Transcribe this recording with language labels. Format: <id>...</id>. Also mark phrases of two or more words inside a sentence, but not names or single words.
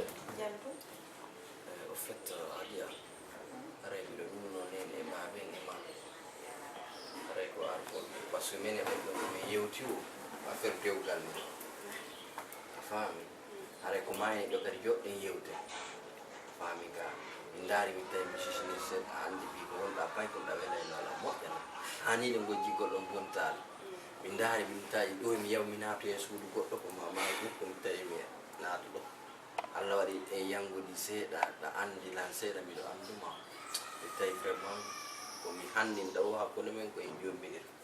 <fr>Au fait, Adia, arrête le boulot, on est ma belle. parce que</fr> <ff>menen ɓen ɗon mi yewti o affaire dewgal ni a faami haray ko mayni ɗo kadi joɗɗen yewte faami ga min daari mi tawi mi sisini seeɗa andi mbi ko wonɗa pay ko ɗa welayno ala moƴƴana hanide gojji goɗɗon bontali min daari min tawi ɗo mi yaw mi naatu e suudu goɗɗo ko mamaji ko mi tawi mi naatu ɗo Allah waɗi e yanngudi seeɗa ɗa andi lan seeɗa miɗo anduma mi tawi vraiment komi hanndinɗa o hakkunde men koye jombiɗir</ff>